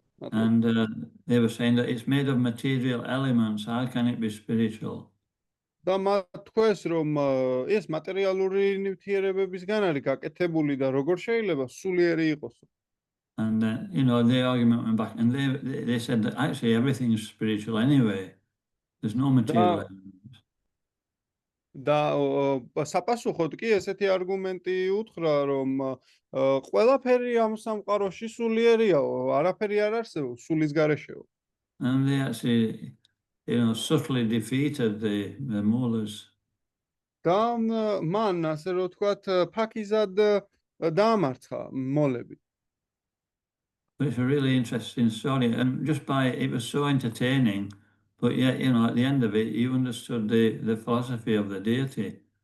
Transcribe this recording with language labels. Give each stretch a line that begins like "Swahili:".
English: And they were saying that it's made of material elements. How can it be spiritual?
Georgian: და მათ თქვეს, რომ ეს მატერიალური ნივთიერებებისგან არის გაკეთებული და როგორ შეიძლება სულიერი იყოსო.
English: And you know, the argument went back, and they said that actually everything is spiritual anyway. There's no material elements.
Georgian: და საპასუხოდ კი ესეთი არგუმენტი უთხრა, რომ ყველაფერი ამ სამყაროში სულიერიაო, არაფერი არ არსებობს სულის გარეშეო.
English: And they actually, you know, subtly defeated the mullahs.
Georgian: და მან ასე რომ ვთქვათ, ფაქიზად დაამარცხა მოლები.
English: But it's a really interesting story, and just by it was so entertaining. But yet, you know, at the end of it, you understood the philosophy of the deity.